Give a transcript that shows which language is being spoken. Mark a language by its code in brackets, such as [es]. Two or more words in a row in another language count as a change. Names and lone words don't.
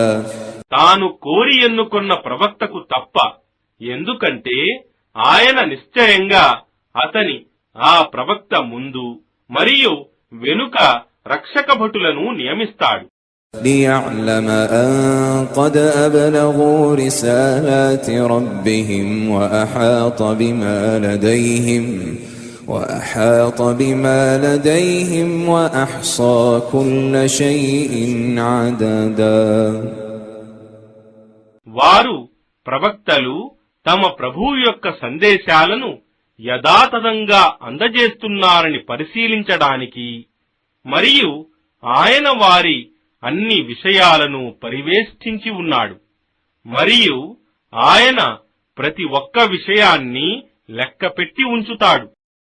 [te] తాను కోరి ఎన్నుకొన్న ప్రవక్తకు తప్ప, ఎందుకంటే ఆయన నిశ్చయంగా అతని ఆ ప్రవక్త ముందు మరియు వెనుక రక్షక భటులను నియమిస్తాడు. [ar] ليعلم أن قد أبلغوا رسالات ربهم وأحاط بما لديهم وأحاط بما لديهم وأحصى كل شيء عددا. [te] వారు ప్రవక్తలు తమ ప్రభువు యొక్క సందేశాలను యథాతథంగా అందజేస్తున్నారని పరిశీలించడానికి మరియు ఆయన వారి అన్ని విషయాలను పరివేష్టించి ఉన్నాడు మరియు ఆయన ప్రతి ఒక్క విషయాన్ని లెక్కపెట్టి ఉంచుతాడు.